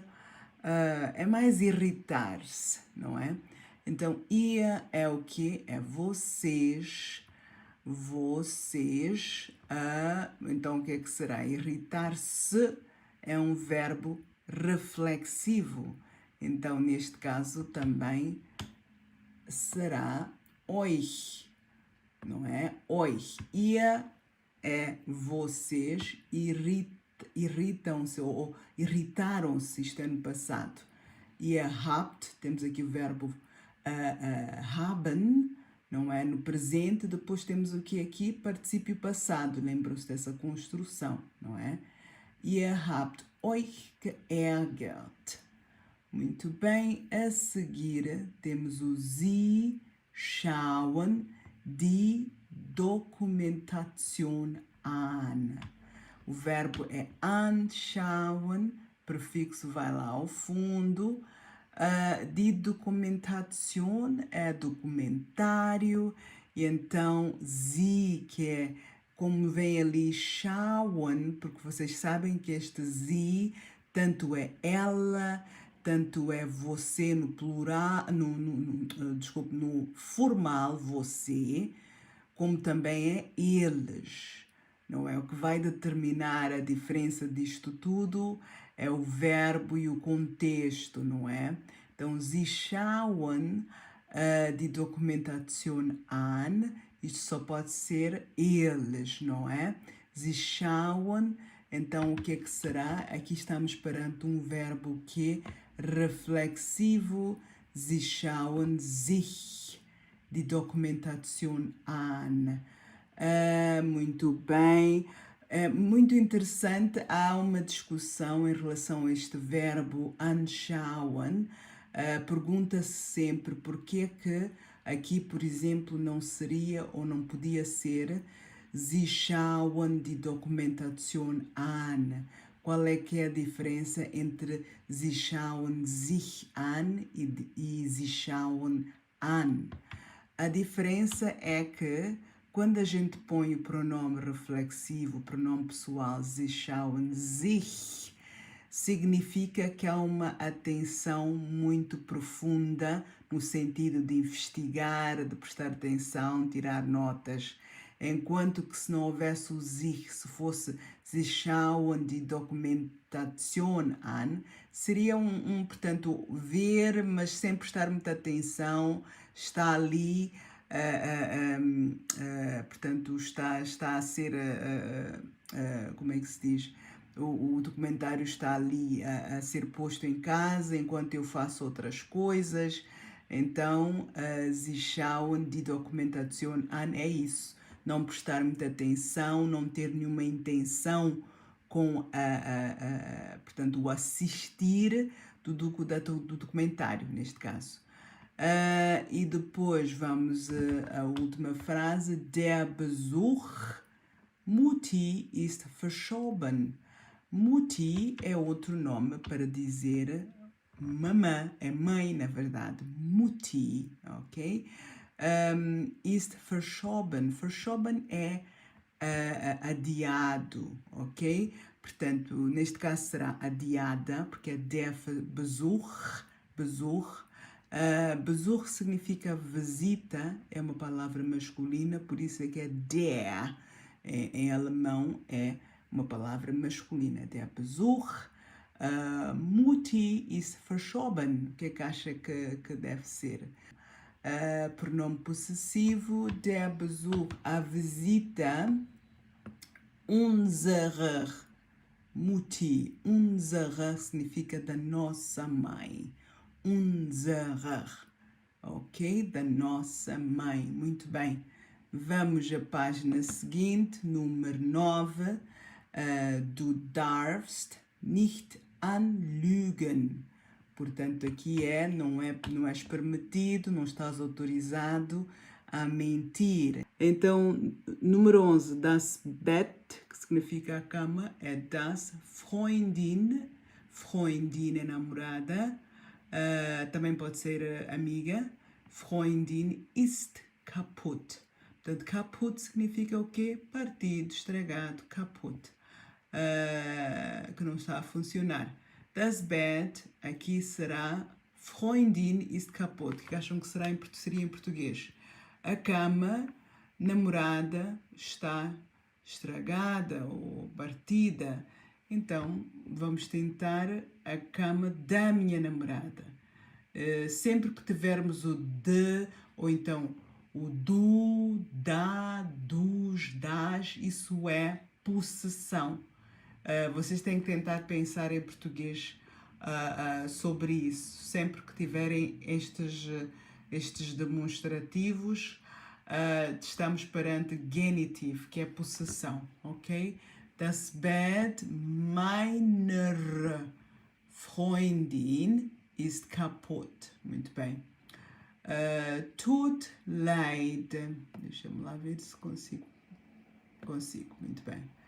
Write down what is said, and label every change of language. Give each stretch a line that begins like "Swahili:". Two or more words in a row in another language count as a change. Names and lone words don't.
Portuguese: É mais irritar-se, não é? Então, ihr é o que? É vocês. Vocês. Então, o que é que será? Irritar-se é um verbo reflexivo. Então, neste caso, também será euch, não é? Euch. Ihr é vocês irritam-se ou irritaram-se, isto é no passado.
German: Ihr habt,
Portuguese: temos aqui o verbo haben, não é? No presente, depois temos o que aqui? Particípio passado, lembram-se dessa construção, não é?
German: Ihr habt euch geärgert.
Portuguese: Muito bem, a seguir temos o
German: Sie schauen die Dokumentation an.
Portuguese: O verbo é anschauen, prefixo vai lá ao fundo.
German: Die Dokumentation
Portuguese: é documentário. E então, Sie, que é como vem ali schauen, porque vocês sabem que este Sie tanto é ela, tanto é você no plural, no formal, você, como também é eles. Não é? O que vai determinar a diferença disto tudo é o verbo e o contexto, não é? Então,
German: Sie schauen die Dokumentation an.
Portuguese: Isto só pode ser eles, não é?
German: Sie schauen.
Portuguese: Então, o que é que será? Aqui estamos perante um verbo que é reflexivo.
German: Sie schauen sich die Dokumentation an.
Portuguese: Muito bem. Muito interessante, há uma discussão em relação a este verbo anschauen. Pergunta-se sempre porque é que aqui, por exemplo, não seria ou não podia ser
German: Sie schauen die Dokumentation an.
Portuguese: Qual é que é a diferença entre
German: Sie schauen sich an
Portuguese: e
German: Sie schauen an?
Portuguese: A diferença é que quando a gente põe o pronome reflexivo, o pronome pessoal,
German: Sie schauen sich,
Portuguese: significa que há uma atenção muito profunda no sentido de investigar, de prestar atenção, tirar notas. enquanto que se não houvesse o sich, se fosse
German: Sie schauen die Dokumentation an,
Portuguese: seria portanto, ver, mas sem prestar muita atenção, está ali, portanto, está a ser, como é que se diz? O documentário está ali a ser posto em casa enquanto eu faço outras coisas. Então,
German: Sie schauen die Dokumentation an
Portuguese: é isso. Não prestar muita atenção, não ter nenhuma intenção com portanto, o assistir do documentário, neste caso. E depois vamos à última frase.
German: Der Besuch Mutti ist verschoben.
Portuguese: Mutti é outro nome para dizer mamã, é mãe, na verdade.
German: Mutti, ok? Ist verschoben.
Portuguese: Verschoben é adiado, ok? Portanto, neste caso será adiada, porque é
German: der Besuch.
Portuguese: Besuch significa visita, é uma palavra masculina, por isso é que é der. Em alemão é uma palavra masculina,
German: der Besuch. Mutti ist verschoben.
Portuguese: O que é que acha que deve ser? Pronome possessivo,
German: der Besuch,
Portuguese: a visita,
German: unserer Mutti.
Portuguese: Unserer significa da nossa mãe. Unserer, ok? Da nossa mãe. Muito bem. Vamos à página seguinte, número 9.
German: Du darfst nicht anlügen.
Portuguese: Portanto, aqui não és permitido, não estás autorizado a mentir. Então, número 11,
German: das Bett,
Portuguese: que significa a cama, é das Freundin. Freundin é namorada, também pode ser amiga.
German: Freundin ist kaputt.
Portuguese: Portanto, kaputt significa o quê? Partido, estragado, kaputt. Que não está a funcionar.
German: Das Bett,
Portuguese: aqui será
German: Freundin ist kaputt.
Portuguese: O que acham que seria em português? A cama, namorada, está estragada ou partida. Então, vamos tentar a cama da minha namorada. Sempre que tivermos o de, ou então o do, da, dos, das, isso é possessão. Vocês têm que tentar pensar em português sobre isso. Sempre que tiverem estes demonstrativos, estamos perante genitive, que é possessão, ok?
German: Das Bett meiner Freundin ist kaputt.
Portuguese: Muito bem.
German: Tut leid.
Portuguese: Deixa-me lá ver se consigo. Consigo, muito bem.